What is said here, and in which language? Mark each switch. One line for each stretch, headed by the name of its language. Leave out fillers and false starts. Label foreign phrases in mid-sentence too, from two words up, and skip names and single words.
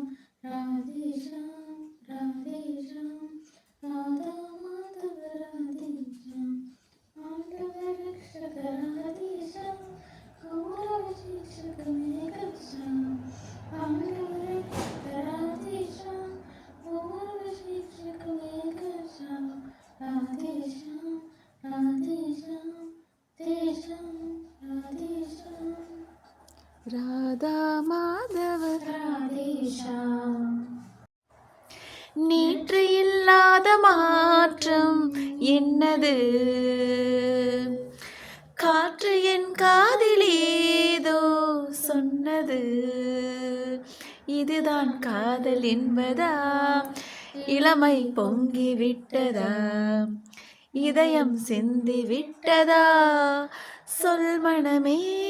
Hindi: राधे श्याम राधे श्याम राधा माधव राधे श्याम पांडव रक्षक राधे श्याम गौरव शिक्षक मेघ श्याम पांडव रक्षक राधे श्याम गौरव शिक्षक मेघ श्याम राधे श्याम राधे श्याम ते श्याम राधे श्याम
Tamil: ராதா மாதவ
Hindi: राधे श्याम.
Tamil: நேற்று இல்லாத மாற்றம் என்னது, காற்று என் காதில் ஏதோ சொன்னது, இதுதான் காதல் என்பதா, இளமை பொங்கி விட்டதா, இதயம் சிந்தி விட்டதா, சொல் மனமே.